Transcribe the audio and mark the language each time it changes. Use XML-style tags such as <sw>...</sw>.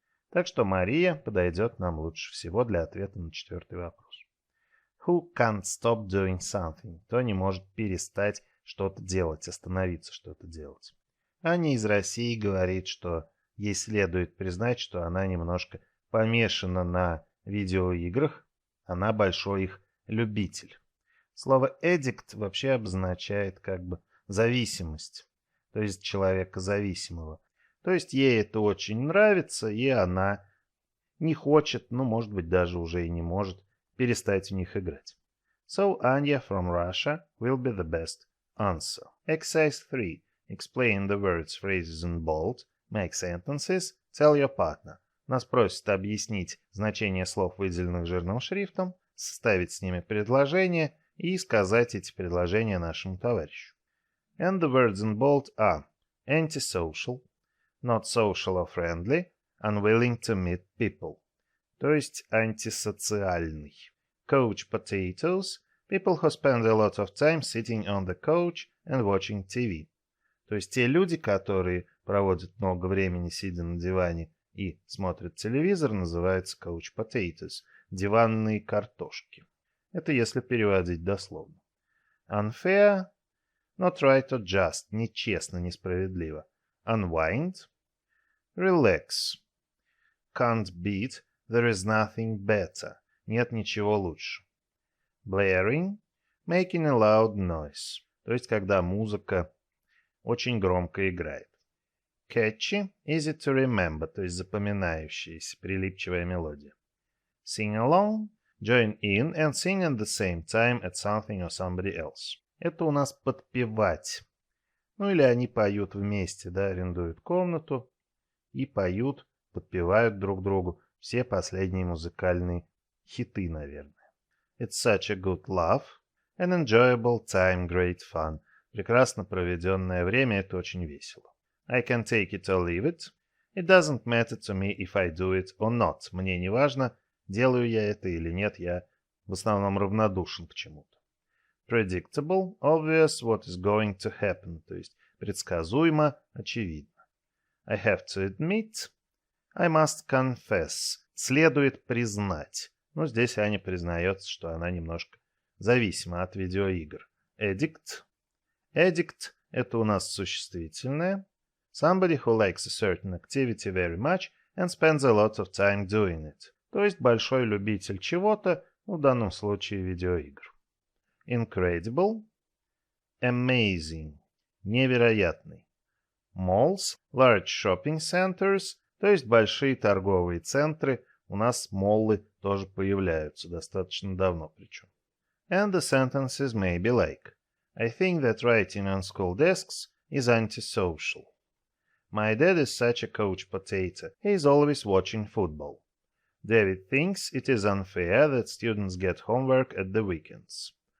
<ru>Так что Мария подойдет нам лучше всего для ответа на четвертый вопрос.</ru> <en>Who can't stop doing something?</en> <ru>Кто не может перестать что-то делать, остановиться что-то делать. Аня из России говорит, что ей следует признать, что она немножко помешана на видеоиграх, она большой их любитель. Слово «addict» вообще обозначает как бы зависимость, то есть человека зависимого. То есть ей это очень нравится, и она не хочет, ну, может быть, даже уже и не может перестать в них играть.</ru> <en>So Anya from Russia will be the best answer. Exercise 3. Explain the words, phrases in bold. Make sentences. Tell your partner.</en> <ru>Нас prосят объяснить значение слов, выделенных жирным шрифтом, составить с ними предложение и сказать эти предложения нашему товарищу.</ru> <en>And the words in bold are antisocial, not social or friendly, unwilling to meet people.</en> <ru>То есть антисоциальный.</ru> <en>Couch potatoes, people who spend a lot of time sitting on the couch and watching TV.</en> <ru>То есть те люди, которые проводят много времени сидя на диване и смотрят телевизор, называются couch potatoes, диванные картошки. Это если переводить дословно. Unfair,</ru> <en>Not right or just,</en> <ru>нечестно, несправедливо.</ru> <en>Unwind. Relax. Can't beat, there is nothing better.</en> <ru>Нет ничего лучше.</ru> <en>Blaring. Making a loud noise.</en> <ru>То есть, когда музыка очень громко играет.</ru> <en>Catchy. Easy to remember,</en> <ru>то есть запоминающаяся, прилипчивая мелодия.</ru> <en>Sing along. Join in and sing at the same time at something or somebody else.</en> <ru>Это у нас подпевать. Ну или они поют вместе, да, арендуют комнату и поют, подпевают друг другу все последние музыкальные хиты, наверное.</ru> <en>It's such a good laugh, an enjoyable time, great fun.</en> <ru>Прекрасно проведенное время, это очень весело.</ru> <en>I can take it or leave it. It doesn't matter to me if I do it or not.</en> <ru>Мне не важно, делаю я это или нет, я в основном равнодушен к чему-то.</ru> <en>Predictable, obvious, what is going to happen,</en> <ru>то есть предсказуемо, очевидно.</ru> <en>I have to admit, I must confess,</en> <ru>следует признать. Но здесь Аня признается, что она немножко зависима от видеоигр.</ru> <en>Addict.</en> <ru>Addict – это у нас существительное.</ru> <en>Somebody who likes a certain activity very much and spends a lot of time doing it.</en> <ru>То есть большой любитель чего-то, в данном случае видеоигр.</ru> <en>Incredible. Amazing. Невероятный. Malls. Large shopping centers.</en> <ru>То есть большие торговые центры. У нас моллы тоже появляются достаточно давно причем.</ru> <en>And the sentences may be like: I think that writing on school desks is antisocial. My dad is such a couch potato. He is always watching football. David thinks it is unfair that students get homework at the weekends.</en>